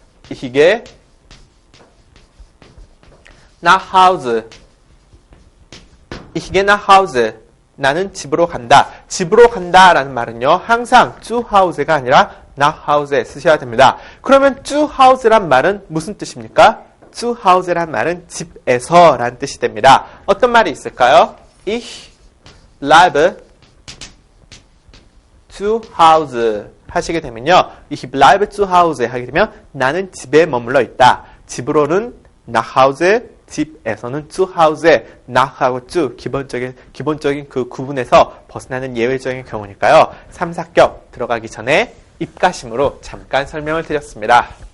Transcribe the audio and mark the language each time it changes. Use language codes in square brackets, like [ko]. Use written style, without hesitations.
[ko] 이게 nach Hause 이게 nach Hause 나는 집으로 간다. 집으로 간다라는 말은요. 항상 zu Hause가 아니라 nach Hause 쓰셔야 됩니다. 그러면 zu Hause란 말은 무슨 뜻입니까? zu Hause란 말은 집에서 라는 뜻이 됩니다. 어떤 말이 있을까요? [de] Ich bleibe zu Hause [ko] 하시게 되면요. [de] Ich bleibe zu Hause [ko] 하게 되면 나는 집에 머물러 있다. 집으로는 nach Hause, 집에서는 zu Hause, nach하고 zu 기본적인 그 구분에서 벗어나는 예외적인 경우니까요. 3, 4격 들어가기 전에 입가심으로 잠깐 설명을 드렸습니다.